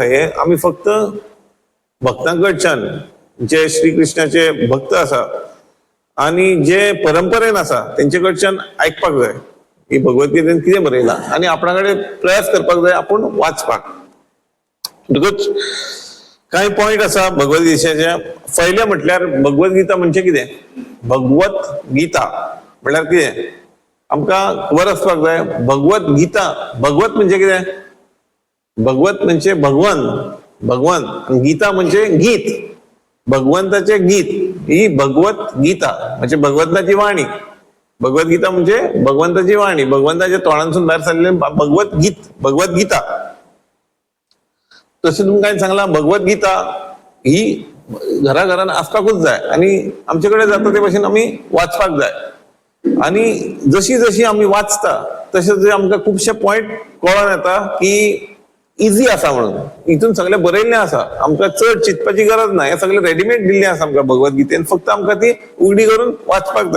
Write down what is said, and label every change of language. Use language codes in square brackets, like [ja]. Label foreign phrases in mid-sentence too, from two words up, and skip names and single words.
[kok] हे आमी फक्त भक्तांकडच्यान, जे श्री कृष्णाचे भक्त आसा आनी जे परंपरेन आसा तेंचे कडच्यान आयकपाक जाय की भगवद्गीतेन कितें बरयलां, आनी आपणा कडेन प्रयास करपाक जाय आपूण वाचपाक. म्हणटकूच कांय पॉइंट आसा भगवद्गीतेचे. पयलें म्हटल्यार भगवद्गीता म्हणजे कितें, भगवत गीता म्हटल्यार कितें आमकां खबर आसपाक जाय. भगवत गीता, भगवत म्हणजे कितें, भगवत म्हणजे भगवान, आणि गीता म्हणजे गीत, भगवंताचे गीत, ही भगवत गीता म्हणजे भगवंताची वाणी. भगवद्गीता म्हणजे भगवंताची वाणी, भगवंताच्या तोंडांसून भायर सरलेली भगवद्गीता. तशें तुमकां सांगलां, भगवद्गीता ही घराघरान आसपाकूच जाय, आनी आमचे कडेन जाता ते भाशेन आमी वाचपाक जाय. आनी जशी आमी वाचता तशें आमकां खुबशे पॉइंट कळोन येता की इजी आसा म्हणून, हितून सगळें बरयल्लें आसा, आमकां चड चिंतपाची गरज ना, हें सगळें रेडीमेड दिल्लें आसा आमकां भगवद्गीतेन, फक्त आमकां ती उगडी करून वाचपाक जाय.